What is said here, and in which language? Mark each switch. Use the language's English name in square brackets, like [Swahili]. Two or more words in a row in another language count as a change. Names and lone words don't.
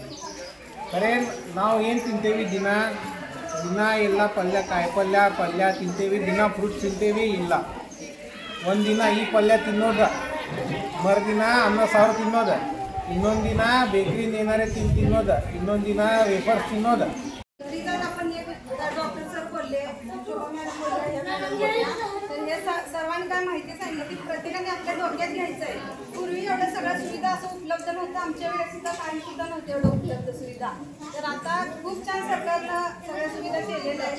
[Kannada] ಖರೆ ನಾವು ಏನು ತಿಂತೇವಿ ದಿನ ಎಲ್ಲ ಪಲ್ಯ ತಿಂತೇವಿ, ದಿನ ಫ್ರೂಟ್ಸ್ ತಿಂತೇವಿ ಇಲ್ಲ. ಒಂದಿನ ಈ ಪಲ್ಯ ತಿನ್ನೋದು, ಮರುದಿನ ಅನ್ನ ಸಾರು ತಿನ್ನೋದು, ಇನ್ನೊಂದು ದಿನ ಬೇಕ್ರಿಯಿಂದ ಏನಾರೇ ತಿನ್ನೋದು, ಇನ್ನೊಂದು ದಿನ ವೇಫರ್ಸ್ ತಿನ್ನೋದು. [Marathi] सर्वांनी काय माहिती सांगितलं की प्रत्येकाने आपल्या डोक्यात घ्यायचं आहे. पूर्वी एवढ्या सगळ्या सुविधा असं उपलब्ध नव्हतं, आमच्या वेळेस सुद्धा काही सुद्धा नव्हतं एवढं उपलब्ध सुविधा. तर आता खूप छान सरकारनं सगळ्या सुविधा केलेल्या आहेत.